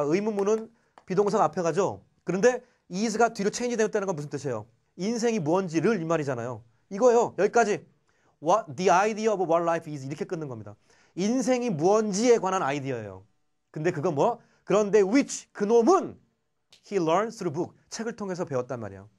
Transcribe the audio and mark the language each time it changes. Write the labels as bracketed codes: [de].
[ko] 의문문은 비동사가 앞에 가죠. 그런데 is가 뒤로 체인지 되었다는 건 무슨 뜻이에요? 인생이 뭔지를 이 말이잖아요. 이거예요. 여기까지. [en] The idea of what life is [ko] 이렇게 끊는 겁니다. 인생이 뭔지에 관한 아이디어예요. 근데 그건 뭐? 그런데 which 그놈은 [en] he learned through book [ko] 책을 통해서 배웠단 말이에요.